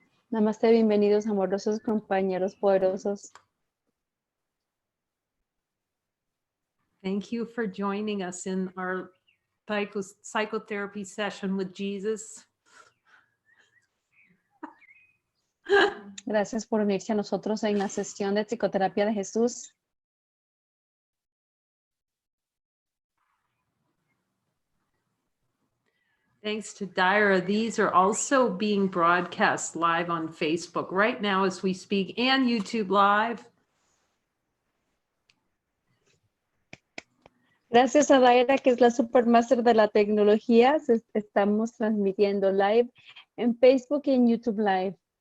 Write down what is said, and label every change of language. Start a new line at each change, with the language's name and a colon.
Spanish: Namaste, bienvenidos, amorosos compañeros poderosos.
English: Thank you for joining us in our psychotherapy session with Jesus.
Spanish: Gracias por unirse a nosotros en la sesión de psicoterapia de Jesús.
English: Thanks to Dyra, these are also being broadcast live on Facebook right now as we speak and YouTube Live.
Spanish: Gracias a Daira, que es la supermaster de la tecnología, estamos transmitiendo live en Facebook y en YouTube Live.